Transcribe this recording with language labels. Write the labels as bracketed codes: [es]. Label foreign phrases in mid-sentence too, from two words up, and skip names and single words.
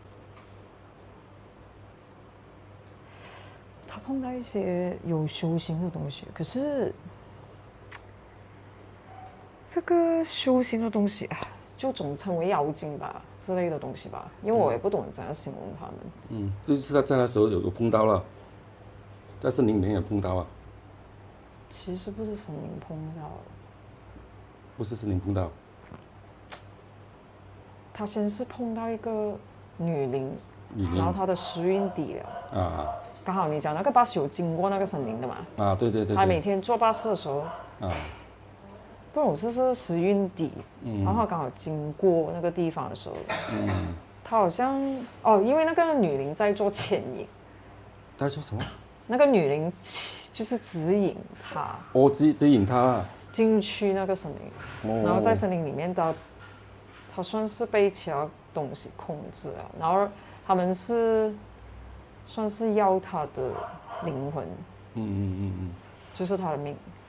[zh] 他碰到一些有修行的東西，可是這個修行的東西就總稱為妖精吧之類的東西吧，因為我也不懂怎樣形容他們。就是在那時候有碰到了，在森林裡面有碰到啊。其實不是森林碰到。不是森林碰到。他先是碰到一個女靈，然後他的時運低了。剛好你講那個巴士有經過那個森林的嘛？對。他每天坐巴士的時候，不懂是時運低，然後剛好經過那個地方的時候，他好像因為那個女靈在做牽引。在做什麼？那個女靈就是指引他。指引他啦。進去那個森林，然後在森林裡面他算是被其他東西控制了，然後他們算是要他的靈魂，就是他的命。